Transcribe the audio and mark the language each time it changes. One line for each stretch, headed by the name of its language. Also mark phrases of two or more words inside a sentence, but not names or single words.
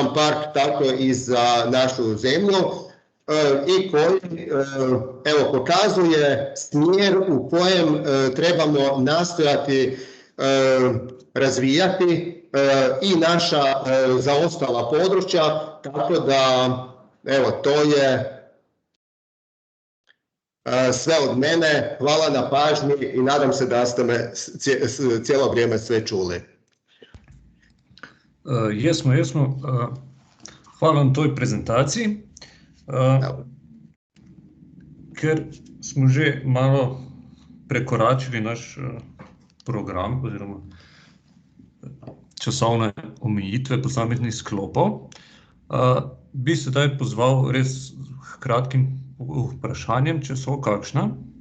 Croatian: park, tako i za našu zemlju, i koji evo, pokazuje smjer u kojem trebamo nastojati razvijati i naša zaostala područja, tako da evo, to je sve od mene. Hvala na pažnji i nadam se da ste me cijelo vrijeme sve čuli. Jesmo. Hvala na toj prezentaciji.
Slovenian: Ker smo že malo prekoračili naš program oziroma časovne omejitve posameznih sklopov, bi sedaj pozval res k kratkim vprašanjem, če so kakšna.